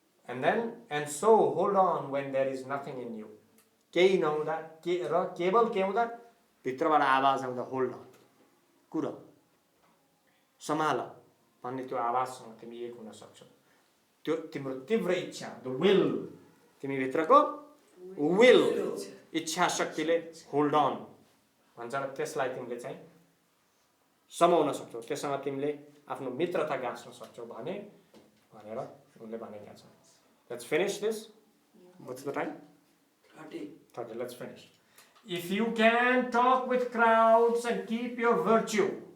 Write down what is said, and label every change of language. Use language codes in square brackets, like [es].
[en] And so hold on when there is nothing in you. [ne] केही नहुँदा र केवल के हुँदा? भित्रबाट आवाज आउँदा [en] hold on, [ne] कुर सम्हाल भन्ने त्यो आवाजसँग तिमी एक हुन सक्छौ. त्यो तिम्रो तीव्र इच्छा, द विल, तिमी भित्रको विल, इच्छा शक्तिले [en] hold on [ne] भन्छ र त्यसलाई तिमीले चाहिँ समाउन सक्छौ. त्यससँग तिमीले आफ्नो मित्रता गाँच्न सक्छौ भनेर उनले भनेका छन्. [en] Let's finish this. What's the time? 30. Let's finish. If you can talk with crowds and keep your virtue.